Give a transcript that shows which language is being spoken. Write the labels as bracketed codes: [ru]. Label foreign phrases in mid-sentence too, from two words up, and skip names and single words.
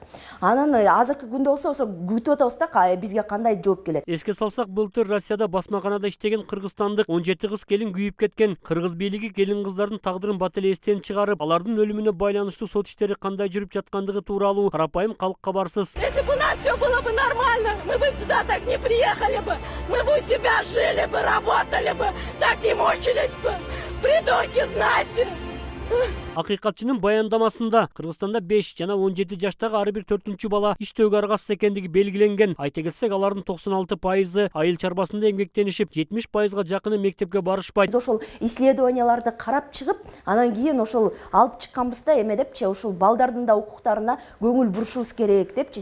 [ky] Анан азыркы күндө болсо күтүп атабыз да бизге кандай жооп келет. Эске салсак, былтыр Россияда басмаканада иштеген кыргызстандык 17 кыз келин күйүп кеткен. Кыргыз бийлиги келин кыздардын тагдырын бат эле эстен чыгарып, алардын өлүмүнө байланыштуу сот иштери кандай жүрүп жаткандыгы тууралуу карапайым калкка барсыз. [ru] Если бы у нас все было бы нормально, мы бы сюда так не приехали бы, мы бы у себя жили бы, работали бы, так не мучились бы. Придурки, знаете. [ky] Акыйкатчынын баяндамасында Кыргызстанда 5 жана 17 жаштагы ар бир 4-чү бала иштөөгө аргасыз экендиги белгиленген. Айта кетсек, алардын 96% айыл чарбасында эмгектенишип, 70%га жакыны мектепке барышпайт. Биз ошол исследованияларды карап чыгып, анан кийин ошол алып чыкканбызда эме депчи, ошол балдардын да укуктарына көңүл бурушубуз керек депчи.